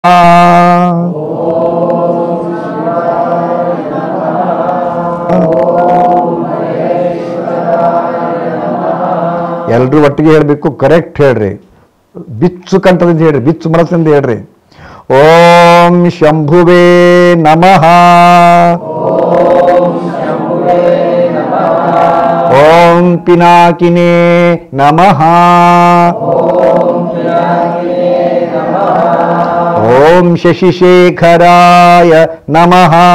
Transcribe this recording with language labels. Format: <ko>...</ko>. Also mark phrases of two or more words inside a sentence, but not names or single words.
<kn>ಎಲ್ರೂ ಒಟ್ಟಿಗೆ ಹೇಳಬೇಕು, ಕರೆಕ್ಟ್ ಹೇಳ್ರಿ, ಬಿಚ್ಚು ಕಂಠದಿಂದ ಹೇಳ್ರಿ, ಬಿಚ್ಚು ಮನಸ್ಸಿಂದ ಹೇಳ್ರಿ.</kn> <sa>ಓಂ ಶಂಭುವೇ ನಮಃ. ಓಂ ಪಿನಾಕಿನೇ ನಮಃ. ಓಂ ಶಶಿಶೇಖರಾಯ ನಮಃ.</sa>